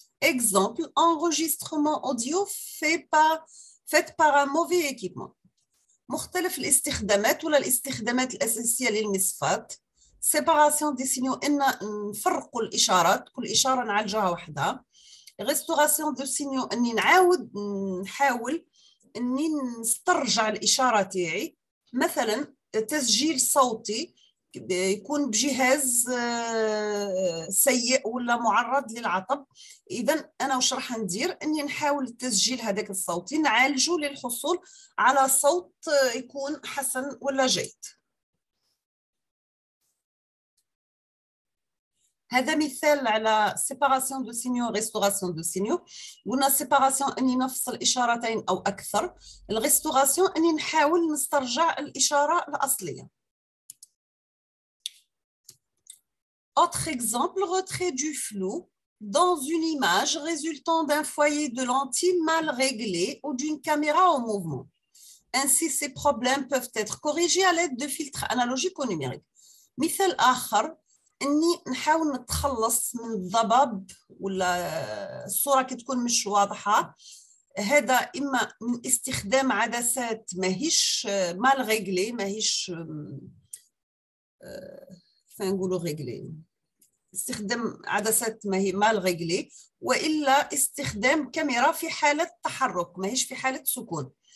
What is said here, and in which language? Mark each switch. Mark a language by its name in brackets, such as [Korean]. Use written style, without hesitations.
[French] Exemple, enregistrement audio fait par un mauvais équipement. [Arabic] مختلف الاستخدامات ولا الاستخدامات الأساسية للمصفات. [French] séparation des signaux [Arabic] إن نفرقوا الإشارات، كل إشارة نعالجها وحدها. [French] restauration de signaux [Arabic] إني نحاول إني نسترجع الإشارة تاعي، مثلا تسجيل صوتي يكون بجهاز سيء ولا معرض للعطب. إذا أنا وش راح ندير؟ إني نحاول التسجيل هذاك الصوتي نعالجه للحصول على صوت يكون حسن ولا جيد. هذا مثال على [French] séparation de signaux restauration de signaux. [Arabic] قلنا séparation إني نفصل إشارتين أو أكثر، الريستوراسيون إني نحاول نسترجع الإشارة الأصلية. [French] Autre exemple, retrait du flou dans une image résultant d'un foyer de lentilles mal réglé ou d'une caméra en mouvement. Ainsi, ces problèmes peuvent être corrigés à l'aide de filtres analogiques ou numériques. [Arabic] مثال آخر إني نحاول نتخلص من الضباب ولا الصورة كتكون مش واضحة، هذا إما من استخدام عدسات ماهيش مال ريغلي، ماهيش نقولوا ريغلي، استخدام عدسات ما هي مال ريغلي، والا استخدام كاميرا في حاله تحرك ماهيش في حاله سكون.